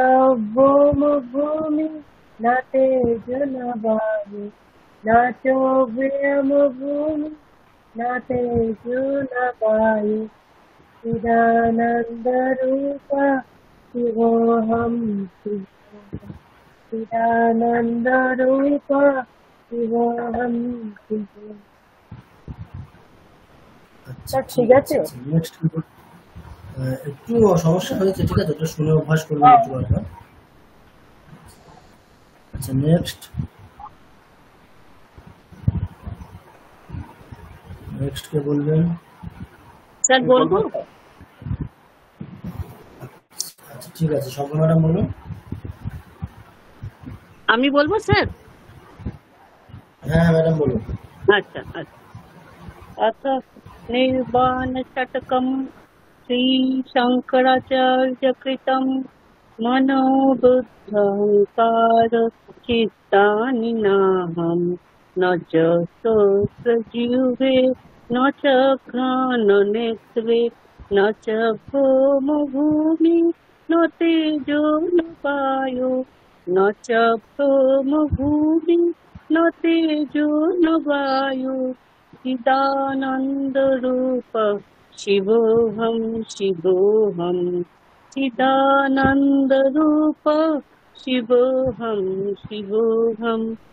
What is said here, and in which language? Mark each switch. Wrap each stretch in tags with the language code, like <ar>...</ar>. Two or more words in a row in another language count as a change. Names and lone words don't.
<sa>भूमि न तेज न वायु न च व्योमभूमि न तेज न वायु चिदानन्दरूप शिवोऽहं चिदानन्दरूप शिवोऽहं शिवोऽहम्।</sa> <bn>আচ্ছা ঠিক আছে। নেক্সট একটু সমস্যা হয়েছে, ঠিক আছে, ওটা শুনে অভ্যাস করবেন একটু বারবার। আচ্ছা নেক্সট কে বলবেন? স্যার বলবো? আচ্ছা ঠিক আছে, শঙ্কর ম্যাডাম বলুন। আমি বলবো স্যার? হ্যাঁ ম্যাডাম বলুন। আচ্ছা আচ্ছা।</bn> <sa>अथ निर्वाणषट्कं श्रीशङ्कराचार्यकृतं मनोबुद्धहंकार चित्तानि नाहं न च श्रोत्रजिह्वे न च घ्राणनेत्रे न च भूमि न तेजो न वायो न च भूमि न तेजो न वायु चिदानन्दरूप शिवोऽहं शिवोऽहं चिदानन्दरूप शिवोऽहं शिवोऽहं।</sa>